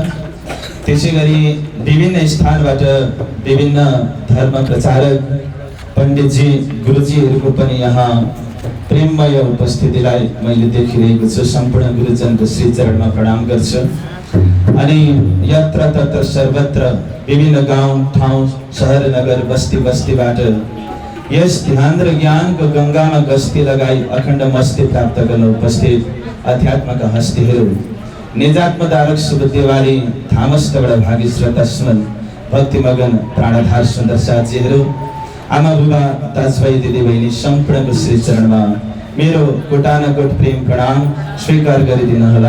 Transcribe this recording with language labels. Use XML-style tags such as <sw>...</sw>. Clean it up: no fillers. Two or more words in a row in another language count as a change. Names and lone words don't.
<ne>त्यसै गरी विभिन्न स्थानबाट विभिन्न धर्म प्रचारक पण्डितजी, गुरुजीहरूको पनि यहाँ प्रेममय उपस्थितिलाई मैले देखिरहेको छु। सम्पूर्ण गुरुजनको श्री चरणमा प्रणाम गर्छु। अनि यत्र तत्र सर्वत्र विभिन्न गाउँ ठाउँ, सहर नगर, बस्ती बस्तीबाट यस ध्यान र ज्ञानको गङ्गामा गस्ती लगाई अखण्ड मस्ती प्राप्त गर्न उपस्थित अध्यात्मका हस्तीहरू, निजात्मदारक सुबुद्धिवाली थामस्तबाट भागी श्रद्धा सुमन भक्तिमगन प्राणधार सुन्दर साथीहरू, आमा बुबा, दाजुभाइ, दिदीबहिनी सम्पूर्णको श्री चरणमा मेरो कोटानकोट प्रेम प्रणाम स्वीकार गरिदिनुहोला।</ne>